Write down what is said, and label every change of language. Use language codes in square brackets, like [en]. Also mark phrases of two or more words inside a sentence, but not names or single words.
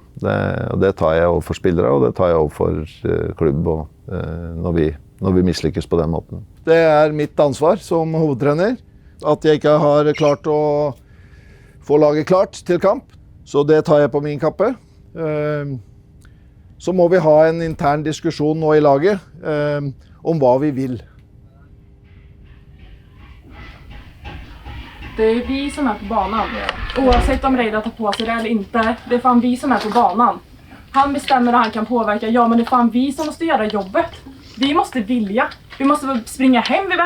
[no] Det tar jeg overfor spillere, og det tar jeg overfor klubb når vi mislykkes på den måten. Det er mitt ansvar som hovedtrener, at jeg ikke har klart å få laget klart til kamp, så det tar jeg på min kappe. Så må vi ha en intern diskusjon nå i laget, om hva vi vil. [sv] Det är vi som är på banan. Oavsett om Reidar tar på sig det eller inte. Det är fan vi som är på banan. Han bestämmer och han kan påverka. Ja, men det är fan vi som måste göra jobbet. Vi måste vilja. Vi måste springa hem bättre.